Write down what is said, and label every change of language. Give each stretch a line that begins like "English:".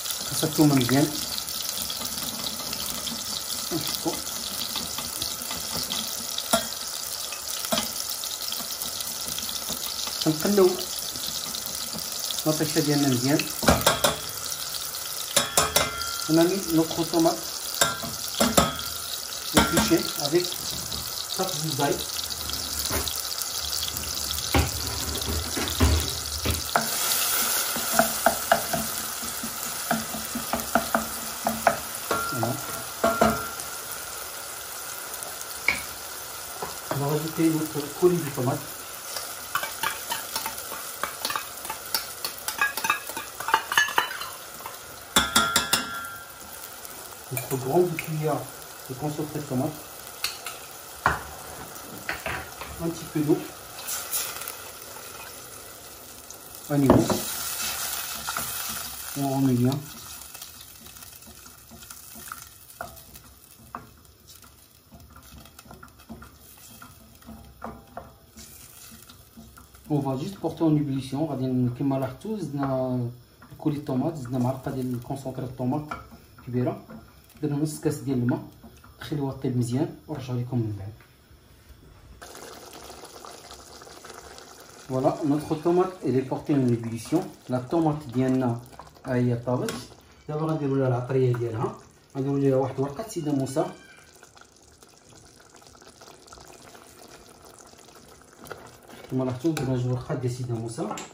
Arabic: خاص الثومة مزيان نحطو كنقلو المطيشه ديالنا مزيان.
French: On a mis notre tomate épluchée avec 4 gousses d'ail. Voilà. On va rajouter notre coulis de tomate. Notre grande cuillère de concentré de tomate, un petit peu d'eau à niveau, on remet bien. On va juste porter en ébullition.
Arabic: غادي كما لاحظتوا زدنا الكولي الطوماط، زدنا معلقه ديال الكونسونطري الطوماط كبيره، درنا نص كاس ديال الماء، خليوها طيب مزيان ونرجعوا لكم من بعد.
French: Voilà, notre tomate elle est portée en ébullition. La tomate
Arabic: ديالنا ها هي طابت. دابا غنديروا لها العطريه ديالها، غنديروا ليها واحد ورقه سيده موسى. كما لاحظتوا درنا جوج ورقات ديال سيده موسى.